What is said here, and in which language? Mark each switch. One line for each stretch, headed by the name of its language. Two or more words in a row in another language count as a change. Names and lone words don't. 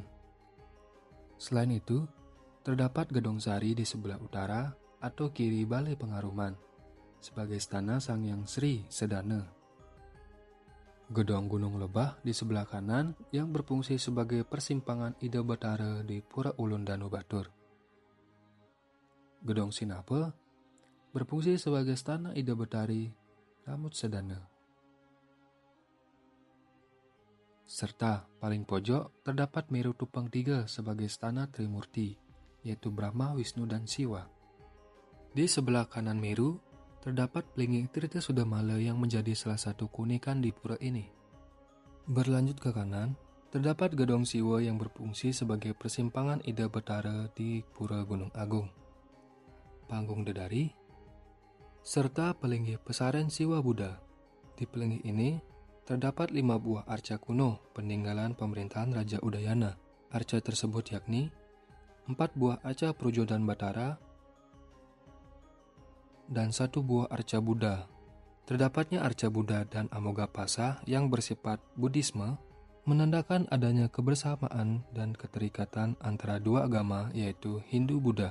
Indonesian: Selain itu, terdapat Gedong Sari di sebelah utara atau kiri Balai Pengaruman sebagai istana Sang Hyang Sri Sedana. Gedong Gunung Lebah di sebelah kanan yang berfungsi sebagai persimpangan Ida Batara di Pura Ulun Danu Batur. Gedong Sinape berfungsi sebagai istana Ida Batari Ramut Sedana. Serta paling pojok terdapat Meru Tupang Tiga sebagai istana Trimurti, yaitu Brahma, Wisnu, dan Siwa. Di sebelah kanan Meru, terdapat pelinggih Tirta Sudamala yang menjadi salah satu keunikan di pura ini. Berlanjut ke kanan, terdapat Gedong Siwa yang berfungsi sebagai persimpangan Ida Batara di Pura Gunung Agung. Panggung Dedari, serta pelinggih Pesaren Siwa Buddha. Di pelinggih ini, terdapat 5 buah arca kuno peninggalan pemerintahan Raja Udayana. Arca tersebut yakni 4 buah arca Prujodan Batara dan 1 buah arca Buddha. Terdapatnya arca Buddha dan Amoghapasa yang bersifat Buddhisme menandakan adanya kebersamaan dan keterikatan antara dua agama yaitu Hindu-Buddha.